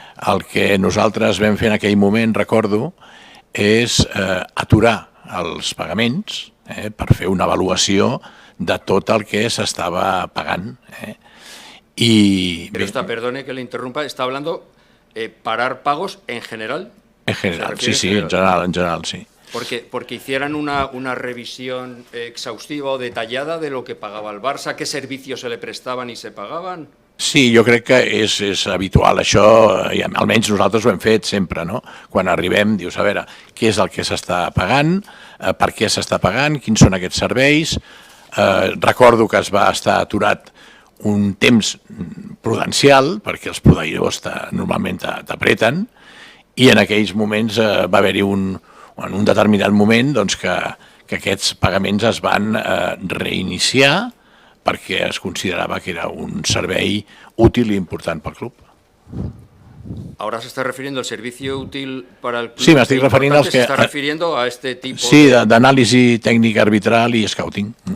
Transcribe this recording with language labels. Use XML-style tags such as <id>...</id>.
<ca>El que nosaltres vam fer en aquell moment, recordo, és aturar els pagaments per fer una avaluació de tot el que s'estava pagant.</ca> <es>Perdone que le interrumpa, está hablando parar pagos en general. En general, sí, en general, sí. Porque hicieran una revisión exhaustiva o detallada de lo que pagaba el Barça, qué servicios se le prestaban</es> <ca>i se pagaven. Sí, jo crec que és habitual això, i almenys nosaltres ho hem fet sempre, no? Quan arribem dius, a veure, què és el que s'està pagant, per què s'està pagant, quins són aquests serveis. Recordo que es va estar aturat un temps prudencial, perquè els proveïdors normalment t'apreten, i en aquells moments va haver-hi en un determinat moment que aquests pagaments es van reiniciar perquè es considerava que era un servei útil i important pel club.</ca> <es>Ahora se está refiriendo al servicio útil para el club.</es> <ca>Sí, m'estic referint als que...</ca> <es>Se está refiriendo a este tipo de...</es> <ca>Sí, d'anàlisi tècnica arbitral i scouting.</ca>